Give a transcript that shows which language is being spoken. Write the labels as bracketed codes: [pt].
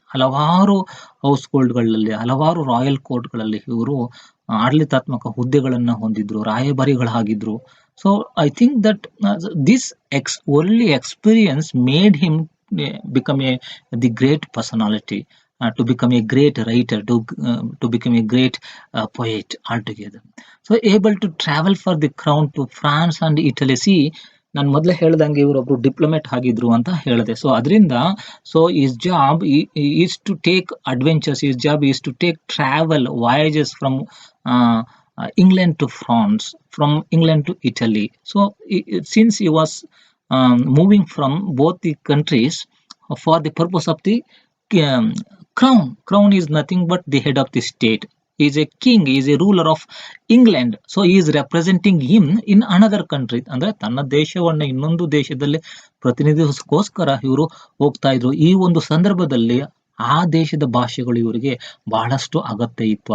[kn] ಹಲವಾರು ಹೌಸ್‌ಹೋಲ್ಡ್‌ಗಳಲ್ಲಿ, ಹಲವಾರು ರಾಯಲ್ ಕೋರ್ಟ್‌ಗಳಲ್ಲಿ ಇವರು ಆಡಳಿತಾತ್ಮಕ ಹುದ್ದೆಗಳನ್ನ ಹೊಂದಿದ್ರು, ರಾಯಭಾರಿಗಳಾಗಿದ್ರು. [en] So I think that this only experience made him become the great personality, to become a great writer, to become a great poet altogether. So able to travel for the crown to France and Italy. [kn] See, ನಾನು ಮೊದಲೇ ಹೇಳ್ದಂಗೆ ಇವರೊಬ್ರು diplomat ಆಗಿದ್ರು ಅಂತ ಹೇಳಿದೆ. [en] so [kn] ಅದರಿಂದ [en] his job is to take adventures, his job is to take travel voyages from England to France, from England to Italy. So since he was moving from both the countries for the purpose of the crown is nothing but the head of the state. Is a king, is a ruler of England. So is representing him in another country. [kn] ಅಂದ್ರೆ ತನ್ನ ದೇಶವನ್ನ ಇನ್ನೊಂದು ದೇಶದಲ್ಲಿ ಪ್ರತಿನಿಧಿಸೋಸ್ಕರ ಇವರು ಹೋಗ್ತಾ ಇದ್ರು. ಈ ಒಂದು ಸಂದರ್ಭದಲ್ಲಿ ಆ ದೇಶದ ಭಾಷೆಗಳು ಇವರಿಗೆ ಬಹಳಷ್ಟು ಅಗತ್ಯ ಇತ್ತು.